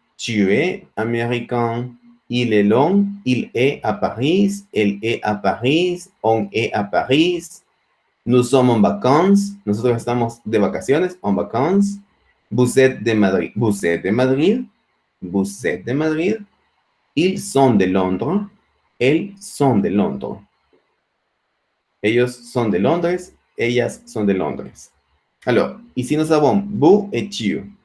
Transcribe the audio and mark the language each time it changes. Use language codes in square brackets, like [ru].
[fr] tu es américain. Il est long, il est à Paris, elle est à Paris, on est à Paris. Nous sommes en vacances, [es] nosotros estamos de vacaciones, [fr] en vacances. Vous êtes de Madrid, vous êtes de Madrid, vous êtes de Madrid. Ils sont de Londres, elles sont de Londres. [es] Ellos son de Londres, ellas son de Londres. [fr] Alors, ici nous avons vous et tu.